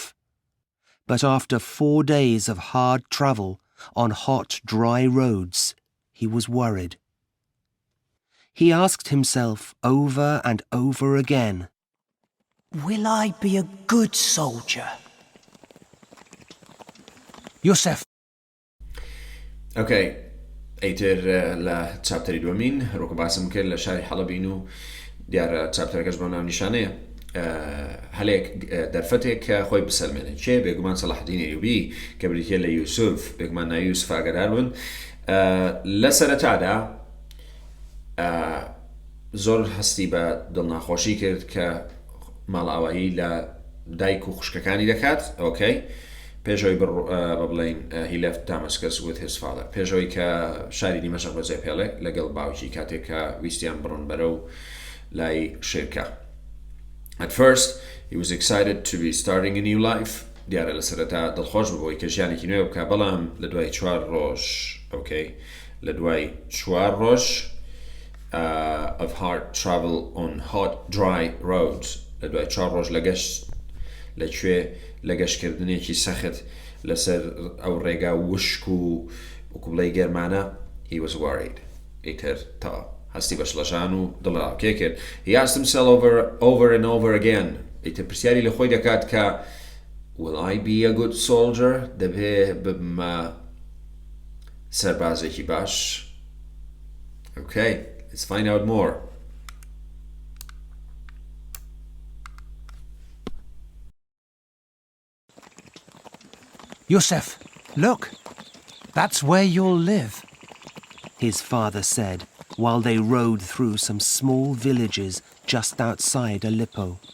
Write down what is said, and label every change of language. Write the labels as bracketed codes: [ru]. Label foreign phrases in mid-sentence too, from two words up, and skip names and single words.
[en] But after 4 days of hard travel on hot, dry roads, he was worried. He asked himself over and over again, "Will I be a good soldier?" Yusuf. Okay. [ckb] ئەیتر لە چاپتەری دووەمین هەروەکو باسم کرد لە شاری حەڵەبین و دیارە چاپتەرەکەش بۆ ناونیشانەیە هەلێک دەرفەتێک کە خۆی بسەلمێنێت. چێ؟ بێگومان سەڵاحەدینی ئەیوبی کە بریتیە لە یوسف، بێگومان ناوی یوسف ئاگادار بن. لە سەرەتادا زۆر هەستی بە دڵناخۆشی کرد کە ماڵئاوایی لە دایک و خوشکەکانی دەکات. پێشەوەی بڵێن [en] he left Damascus with his father. [ckb] پێشەوەی کە شاری دیمەشق بەجێ پێڵێ لەگەڵ باوکی کاتێک کە ویستیان بڕۆن بەرەو لای شێرکە. [en] At first, he was excited to be starting a new life. [ckb] دیارە لە سەرەتا دڵخۆش بووی کە ژیانێکی نوێ بکە، بەڵام لە دوای 4 ڕۆژ لە دوای 4 ڕۆژ [en] of hard travel on hot dry roads [ckb] لە دوای 4 ڕۆژ لە گەشت لەکوێ لە گەشتکردنێکی سەخت لەسەر ئەو ڕێگا وشک و وەکوبڵەی گەرمانە [en] he was worried. [ckb] ئیتر تا هەستی بە شڵەژان و دڵڕاوکێ کرد. [en] He asked himself over and over again. [ckb] ئیتر پرسیاری لە خۆی دەکات کە [en] will I be a good soldier? [ckb] دەبێ ببمە سەربازێکی باش. [en] Okay, let's find out more. Yusuf, look, that's where you'll live, his father said, while they rode through some small villages just outside Aleppo.